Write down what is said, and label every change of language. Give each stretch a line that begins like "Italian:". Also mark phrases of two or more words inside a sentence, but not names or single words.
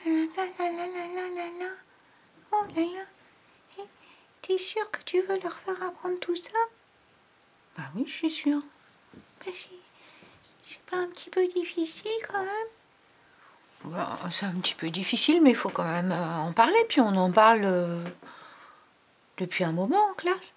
French: là là là là là là là. Oh là là. Eh, t'es sûr que tu veux leur faire apprendre tout ça? Bah oui, je suis sûre. Bah c'est pas un petit peu difficile quand même? Bah, c'est un petit peu difficile, mais il faut quand même en parler. Puis on en parle depuis un moment en classe.